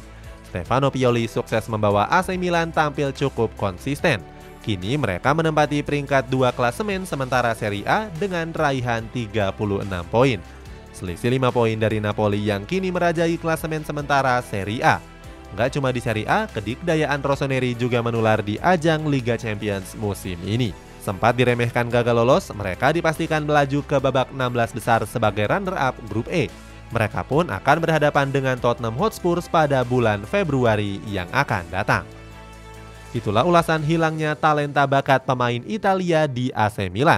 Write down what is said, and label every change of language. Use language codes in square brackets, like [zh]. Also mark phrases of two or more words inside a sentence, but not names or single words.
[id] Stefano Pioli sukses membawa AC Milan tampil cukup konsisten. Kini mereka menempati peringkat 2 klasemen sementara Serie A dengan raihan 36 poin. Selisih 5 poin dari Napoli yang kini merajai klasemen sementara Serie A. Nggak cuma di Serie A, kedikdayaan rossoneri juga menular di ajang Liga Champions musim ini. Sempat diremehkan gagal lolos, mereka dipastikan melaju ke babak 16 besar sebagai runner-up grup E. Mereka pun akan berhadapan dengan Tottenham Hotspur pada bulan Februari yang akan datang. Itulah ulasan hilangnya talenta bakat pemain Italia di AC Milan.